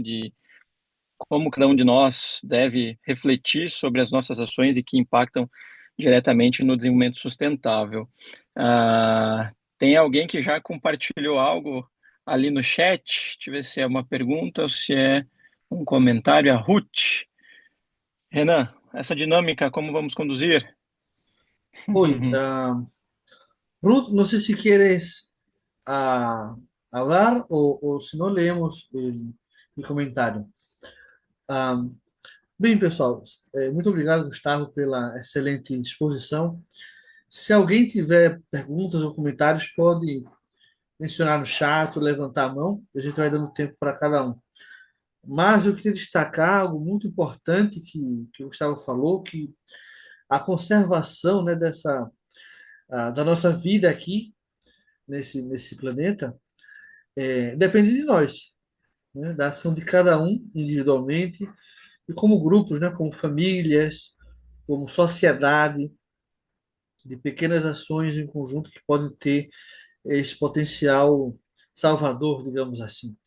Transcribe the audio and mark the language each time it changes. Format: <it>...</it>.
<pt>De como cada um de nós deve refletir sobre as nossas ações e que impactam diretamente no desenvolvimento sustentável. Tem alguém que já compartilhou algo ali no chat? Deixa eu ver se é uma pergunta ou se é um comentário. A Ruth. Renan, essa dinâmica, como vamos conduzir?</pt> <es>Oi, Ruth, no sé si quieres hablar o si no leemos el comentario.</es> <pt>Ah, bem, pessoal, muito obrigado, Gustavo, pela excelente exposição. Se alguém tiver perguntas ou comentários, pode mencionar no chat ou levantar a mão, a gente vai dando tempo para cada um. Mas eu queria destacar algo muito importante que o Gustavo falou, que a conservação, né, da nossa vida aqui nesse planeta depende de nós, né, da ação de cada um individualmente e como grupos, né, como famílias, como sociedade, de pequenas ações em conjunto que podem ter esse potencial salvador, digamos assim.</pt>